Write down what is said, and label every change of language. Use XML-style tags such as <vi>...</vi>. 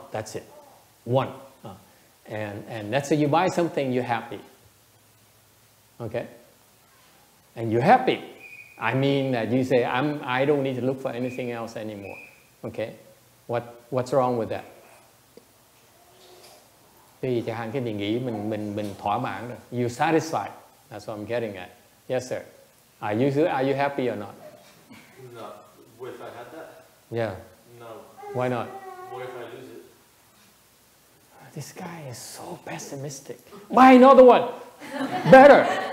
<en>That's it, one. And let's say you buy something, you're happy. Okay, and you're happy. I mean that you say, I don't need to look for anything else anymore. Okay, what's wrong with that?</en> <vi>Thì chẳng hạn cái mình nghĩ mình thỏa mãn rồi.</vi> <en>You satisfied. That's what I'm getting at. Yes, sir. Are you happy or not? No. What if I had that? Yeah. No. Why not? What if I lose it? This guy is so pessimistic. Buy another one. Better.</en>